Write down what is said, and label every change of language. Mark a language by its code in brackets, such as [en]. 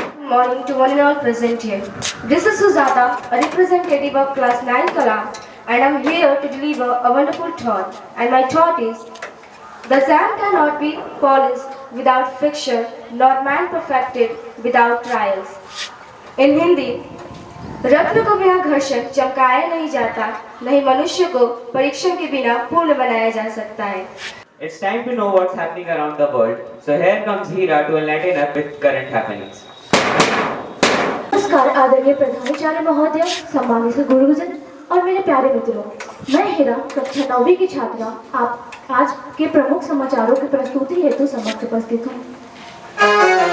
[en] Morning to one and all present here. This is Sujata, a representative of class 9 Kalam, and I am here to deliver a wonderful thought. And my thought is, the sand cannot be polished without friction, nor man perfected without trials. In Hindi, [hi] रत्न को बिना घर्षण चमकाया नहीं जाता, नहीं मनुष्य को परीक्षण के बिना पूर्ण बनाया जा सकता है. [en] It's time to know what's happening around the world. So here comes Hira to enlighten us with current happenings. [hi] नमस्कार आदरणीय प्रधानाचार्य महोदय, सम्मानित गुरुजन और मेरे प्यारे मित्रों, मैं हीरा कक्षा 9वीं की छात्रा आप आज के प्रमुख समाचारों की प्रस्तुति हेतु समक्ष उपस्थित हूँ.